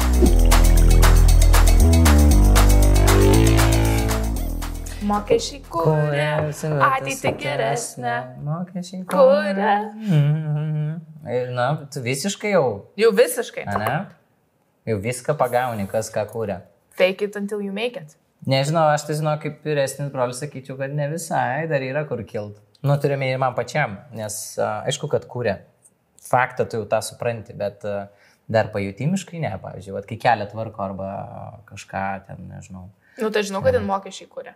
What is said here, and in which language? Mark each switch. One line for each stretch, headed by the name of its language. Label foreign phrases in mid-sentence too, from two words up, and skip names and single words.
Lithuanian: Mokesčiai kuria, ateitį geresnę. Mokesčiai kuria. Na, tu visiškai jau. Jau visiškai. Ne? Jau viską pagauni, kas ką kuria.
English: Fake it until you make it.
Lithuanian: Nežinau, aš tai žinau, kaip vyresnis brolis sakyčiau, kad ne visai, dar yra kur kilt. Nu, turime ir man pačiam, nes aišku, kad kuria. Faktą tu jau tą supranti, bet dar pajutimiškai ne, pavyzdžiui, kai kelia tvarko arba kažką ten, nežinau. Nu, tai žinau, kad ten mokesčiai kuria.